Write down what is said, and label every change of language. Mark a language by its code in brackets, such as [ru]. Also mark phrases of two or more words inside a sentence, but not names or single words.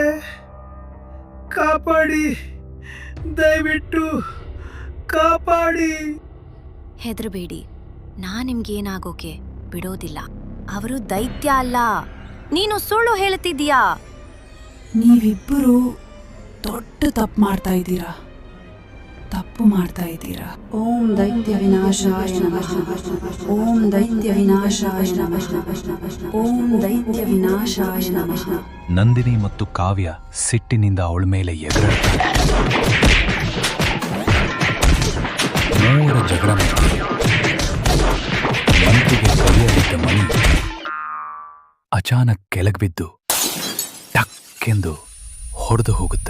[kn] ಕಾಪಾಡಿ, ದಯವಿಟ್ಟು ಕಾಪಾಡಿ. ಹೆದರಬೇಡಿ, ನಿಮ್ಗೇನಾಗೋಕೆ ಬಿಡೋದಿಲ್ಲ. ಅವರು ದೈತ್ಯ ಅಲ್ಲ. ನೀನು ಸುಳ್ಳು ಹೇಳುತ್ತಿದ್ದೀಯಾ? ನೀವಿಬ್ಬರು ದೊಡ್ಡ ತಪ್ಪು ಮಾಡ್ತಾ ಇದ್ದೀರಾ, ತಪ್ಪು ಮಾಡ್ತಾ ಇದ್ದೀರಾ. [sa] ಓಂ ದೈತ್ಯ ವಿನಾಶಾಯ ನಮಃ, ಓಂ ದೈತ್ಯ ವಿನಾಶಾಯ ನಮಃ, ಓಂ ದೈತ್ಯ ವಿನಾಶಾಯ ನಮಃ. [kn] ನಂದಿನಿ ಮತ್ತು ಕಾವ್ಯ ಸಿಟ್ಟಿನಿಂದ ಅವಳ ಮೇಲೆ ಎಗರಾಡ್ತಾರೆ. ಮೂವರ ಜಗಳ ಮಂತ್ರಿಗೆ ಕೈಯಲ್ಲಿದ್ದ ಮಣಿ ಅಚಾನಕ್ ಕೆಳಗೆ ಬಿದ್ದು ಟಕ್ಕೆಂದು ಹೊಡೆದು ಹೋಗುತ್ತೆ.